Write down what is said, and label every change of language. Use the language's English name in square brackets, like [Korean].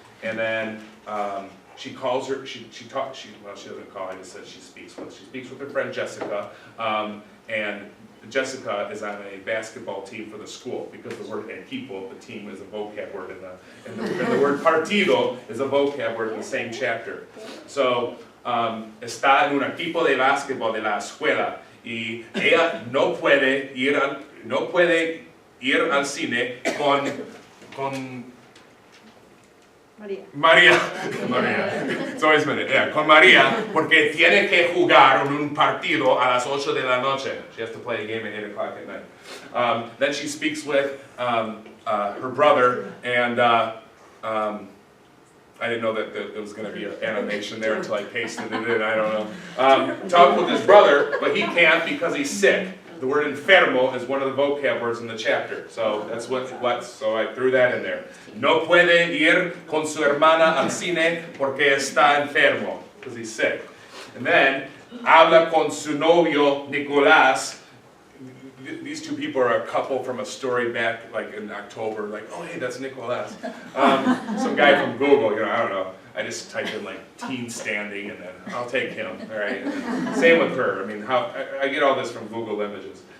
[English] And then she calls her. She doesn't call. I just said she speaks with. She speaks with her friend Jessica, and Jessica is on a basketball team for the school, because the word equipo, the team, is a vocab word, and the word partido is a vocab word in the same chapter. [Spanish] So, está en un equipo de básquetbol de la escuela, y ella no puede ir al cine con María, [English] it's always minute, yeah, [Spanish] con María, porque tiene que jugar un partido a las 8 de la noche. [English] She has to play a game at 8 o'clock at night. Then she speaks with her brother, and I didn't know that there was going to be an animation there until I pasted it in, I don't know. Talk with his brother, but he can't because he's sick. The word enfermo is one of the vocab words in the chapter, so that's so I threw that in there. [Spanish] No puede ir con su hermana al cine porque está enfermo, [English] because he's sick. And then, [Spanish] habla con su novio Nicolás. [English] These two people are a couple from a story back like in October, like, oh hey, that's Nicolás. Some guy from Google, I don't know. I just typed in like teen standing, and then I'll take him, all right? And same with her. I mean, I get all this from Google Images.